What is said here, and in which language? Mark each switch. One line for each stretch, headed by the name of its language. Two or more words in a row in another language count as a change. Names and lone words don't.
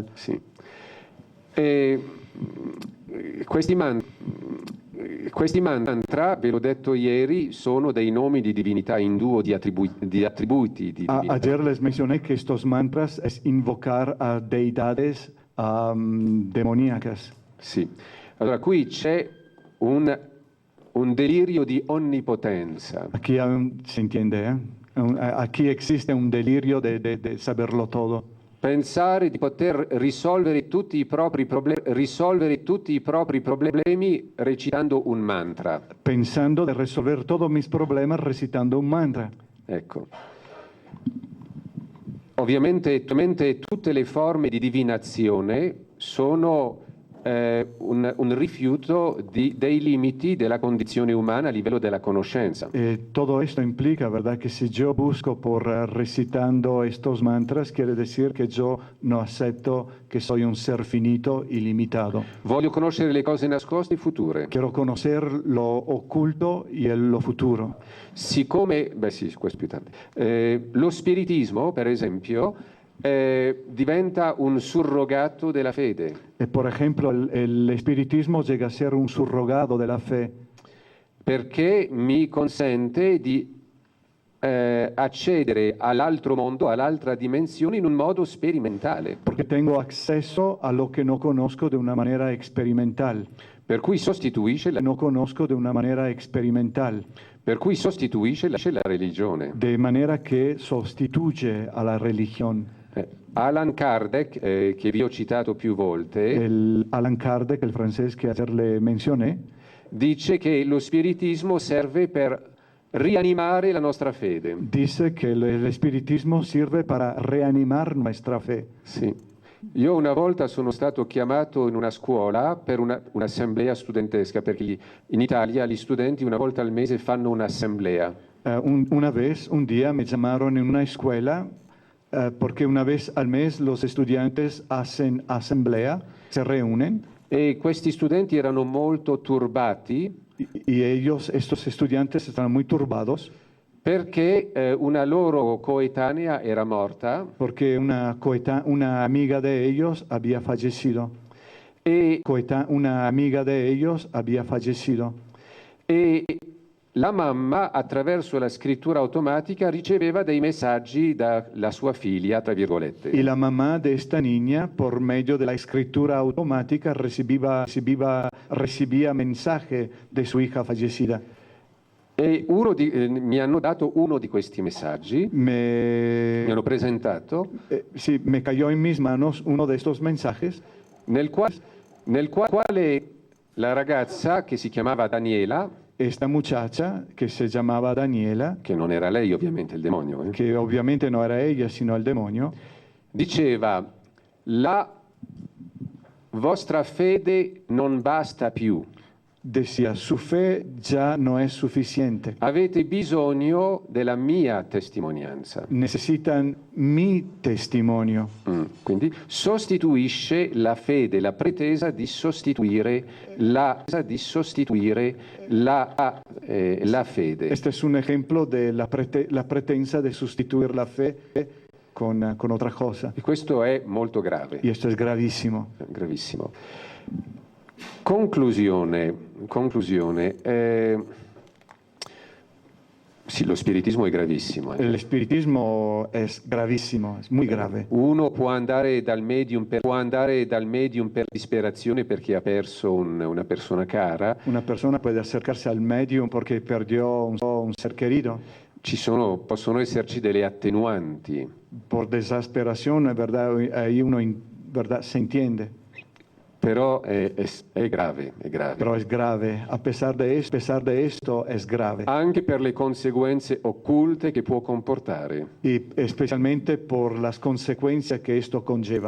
Italian: Sì. Questi mantra, ve l'ho detto ieri, sono dei nomi di divinità indù o di attributi di divinità.
Spanish: Ayer les mencioné que estos mantras es invocar a deidades demoníacas.
Italian: Sì. Allora, qui c'è un delirio di onnipotenza.
Spanish: Aquí se entiende, ¿eh? Aquí existe un delirio de saberlo todo.
Italian: Pensare di poter risolvere tutti i propri problemi recitando un mantra.
Spanish: Pensando de resolver todos mis problemas recitando un mantra.
Italian: Ecco. Ovviamente tutte le forme di divinazione sono un rifiuto dei limiti della condizione umana a livello della conoscenza.
Spanish: Todo esto implica, ¿verdad?, que si yo busco por recitando estos mantras, quiere decir que yo no acepto que soy un ser finito y limitado.
Italian: Voglio conoscere le cose nascoste e future.
Spanish: Quiero conocer lo oculto y lo futuro.
Italian: Siccome, questo più tardi. Lo spiritismo, per esempio, diventa un surrogato della fede.
Spanish: Por ejemplo, el espiritismo llega a ser un surrogado de la fe.
Italian: Perché mi consente di accedere all'altro mondo, all'altra dimensione in un modo sperimentale.
Spanish: Porque tengo acceso a lo que no conozco de una manera experimental.
Italian: Per cui sostituisce
Spanish: No conozco de una manera experimental.
Italian: Per cui sostituisce la religione.
Spanish: De manera que sustituye a la religión.
Italian: Allan Kardec, che vi ho citato più volte,
Spanish: Allan Kardec, el francés que ayer le mencioné,
Italian: dice che lo spiritismo serve per rianimare la nostra fede.
Spanish: Dice que el espiritismo sirve para reanimar nuestra fe.
Italian: Sì. Io una volta sono stato chiamato in una scuola per un'assemblea studentesca, perché in Italia gli studenti una volta al mese fanno un'assemblea.
Spanish: Un día me llamaron en una escuela porque una vez al mes los estudiantes hacen asamblea, se reúnen.
Italian: E questi studenti erano molto turbati.
Spanish: Y estos estudiantes estaban muy turbados.
Italian: Perché una loro coetanea era morta.
Spanish: Porque una amiga de ellos había fallecido. Una amiga de ellos había fallecido.
Italian: E la mamma, attraverso la scrittura automatica, riceveva dei messaggi dalla sua figlia, tra virgolette.
Spanish: Y la mamá de esta niña, por medio de la escritura automática, recibía mensaje de su hija fallecida.
Italian: E mi hanno dato uno di questi messaggi, mi hanno presentato,
Spanish: Sí, me cayó en mis manos uno de estos mensajes
Italian: nel quale la ragazza, che si chiamava Daniela,
Spanish: esta muchacha que se llamaba Daniela,
Italian: che non era lei ovviamente il demonio,
Spanish: que obviamente no era ella sino el demonio,
Italian: diceva: la vostra fede non basta più,
Spanish: decía, su fe ya no es suficiente,
Italian: avete bisogno della mia testimonianza.
Spanish: necesitan mi testimonio.
Italian: Quindi sostituisce la fede, la pretesa di sostituire la fede.
Spanish: Este es un ejemplo de la pretensa de sustituir la fe con otra cosa.
Italian: E questo è molto grave.
Spanish: Y esto es gravísimo.
Italian: Gravissimo. Conclusione. Sì, lo spiritismo è gravissimo.
Spanish: El espiritismo es gravísimo, es muy grave.
Italian: Uno può andare dal medium per disperazione perché ha perso una persona cara.
Spanish: Una persona puede acercarse al medium porque perdió un ser querido.
Italian: Possono esserci delle attenuanti.
Spanish: Por desesperación, ¿verdad? Ahí uno, ¿verdad? Se entiende.
Italian: Però è grave.
Spanish: Pero es grave. A pesar de esto, es grave.
Italian: Anche per le conseguenze occulte che può comportare.
Spanish: Y especialmente por las consecuencias que esto conlleva.